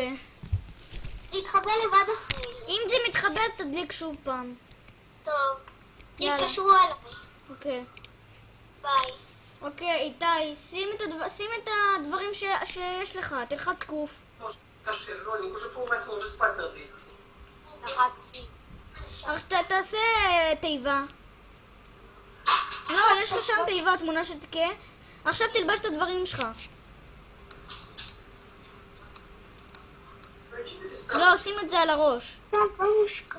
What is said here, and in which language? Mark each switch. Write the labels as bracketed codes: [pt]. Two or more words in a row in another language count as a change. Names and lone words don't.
[he] זה יתחבא לבד אחרי. אם זה מתחבא, אז תדליק שוב פעם. טוב. יאללה. תתקשרו אליי. אוקיי. ביי. אוקיי, איתי, שים את הדברים שיש לך. תלחץ קוף. [ru] Кашер, Роник, уже пол-8, уже спать надо идти. [he] עכשיו תעשה תיבה. לא, יש לך שם תיבה, תמונה של תקה. עכשיו תלבש את הדברים שלך. לא, שים את זה על הראש. זה בבושקה.